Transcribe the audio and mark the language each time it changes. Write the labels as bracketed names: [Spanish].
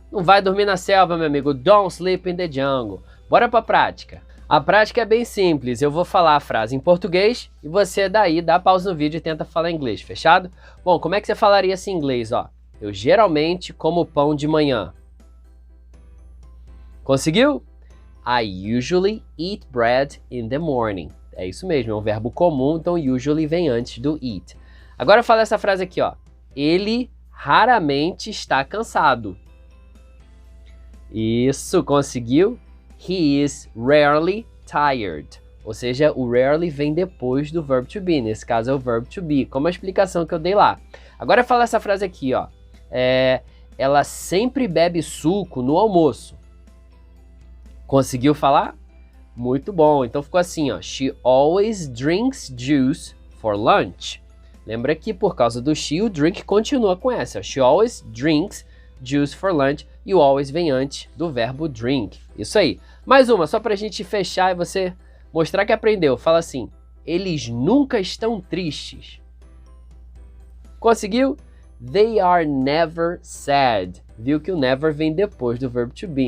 [Portuguese] Não vai dormir na selva, meu amigo, [English] don't sleep in the jungle. [Portuguese] Bora pra prática. A prática é bem simples, eu vou falar a frase em português e você daí dá pausa no vídeo e tenta falar inglês, fechado? Bom, como é que você falaria assim em inglês, ó? Eu geralmente como pão de manhã. Conseguiu? [English] I usually eat bread in the morning. [Portuguese] É isso mesmo, é um verbo comum, então usually vem antes do eat. Agora fala essa frase aqui, ó. Ele raramente está cansado. Isso, conseguiu? [English] He is rarely tired. [Portuguese] Ou seja, o rarely vem depois do verb to be. Nesse caso é o verb to be, como a explicação que eu dei lá. Agora fala essa frase aqui, ó. Ela sempre bebe suco no almoço. Conseguiu falar? Muito bom. Então ficou assim, ó. [English] She always drinks juice for lunch. [Portuguese] Lembra que por causa do she, o drink continua com essa. [English] She always drinks juice for lunch. [Portuguese] E o always vem antes do verbo drink. Isso aí. Mais uma, só pra gente fechar e você mostrar que aprendeu. Fala assim, eles nunca estão tristes. Conseguiu? [English] They are never sad. [Portuguese] Viu que o never vem depois do verbo to be.